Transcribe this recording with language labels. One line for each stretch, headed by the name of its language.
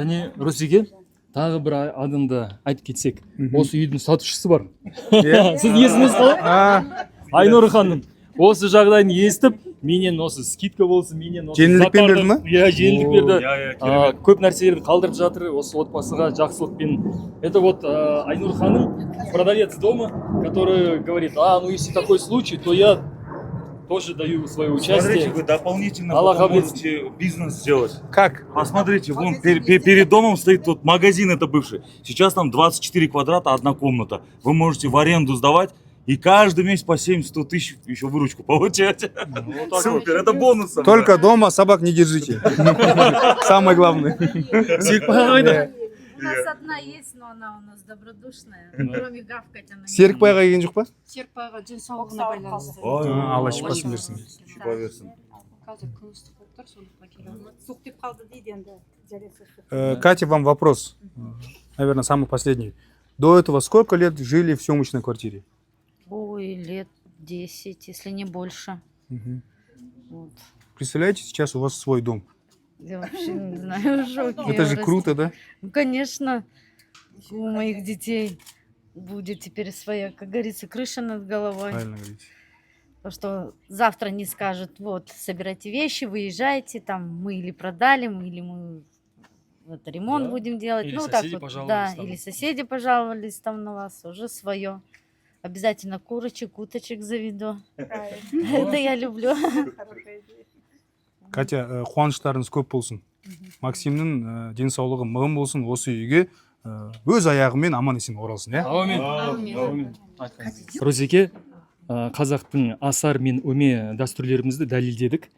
Kazakh: Және Русиге тағы бір адамды айтып кетсек, осы үйдің сатушысы бар. Сіз есіңіз қалай? Айнұр ханым, осы жағдайын естіп, менен осы скидка болсын, менен осы жеңілдікпен берді ма? Иә, жеңілдік берді. Көп нәрселерді қалдырып жатыр осы отбасыға жақсылықпен.
Russian: Это вот Айнур ханым, продавец дома, который говорит, ну если такой случай, то я тоже даю свое участие. Смотрите, вы дополнительно можете бизнес сделать. Как? Посмотрите, вон перед домом стоит тот магазин, это бывший. Сейчас там 24 квадрата, одна комната. Вы можете в аренду сдавать. И каждый месяц по 70-100 тысяч еще выручку получать. Супер, это бонус. Только дома собак не держите. Самое главное. У нас одна есть, но она у нас добродушная. Кроме гавкать она не
Kazakh: Серікбайға келген жоқ па? Серікбайға денсаулығына байланысты. Алла шипасын берсін. Шипа берсін. Қазір күн ыстық болып тұр, сондықтан келе алмады. Суық деп қалды дейді енді.
Russian: Катя, вам вопрос. Наверное, самый последний. До этого сколько лет жили в съемочной квартире? Ой, лет 10, если не больше. Вот. Представляете, сейчас у вас свой дом. Я вообще не знаю, в шоке. Это же круто, да? Ну, конечно, у моих детей будет теперь своя, как говорится, крыша над головой. Правильно говорите. То, что завтра не скажут, вот, собирайте вещи, выезжайте, там, мы или продали, или мы вот, ремонт будем делать. Или ну, соседи так вот, пожаловались да, там. или соседи пожаловались там на вас, уже свое. Обязательно курочек, уточек заведу. Это я люблю.
Kazakh: Катя, қуаныштарыңыз көп болсын. Максимнің денсаулығы мығым болсын, осы үйге өз аяғымен аман есен оралсын, Аумин. Розеке, қазақтың асар мен өме дәстүрлерімізді дәлелдедік.